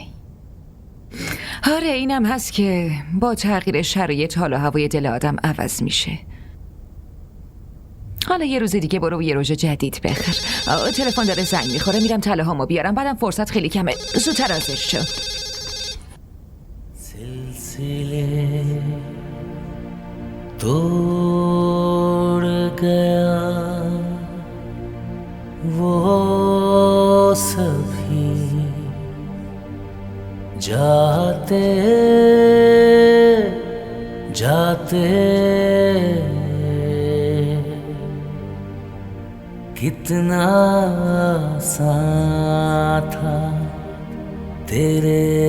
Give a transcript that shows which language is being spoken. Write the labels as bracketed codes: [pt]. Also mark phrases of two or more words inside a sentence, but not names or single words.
[fa] آره اینم هست که با تغییر شرایط حال و هوای دل آدم عوض میشه. حالا یه روز دیگه برو یه رژ جدید بخر. تلفن داره زنگ میخوره، میرم طلاهامو بیارم، بعدم فرصت خیلی کمه، زودتر حاضر شو. [ur] سلسله توڑ گیا وہ سبھی جاتے جاتے کتنا آسان تھا تیرے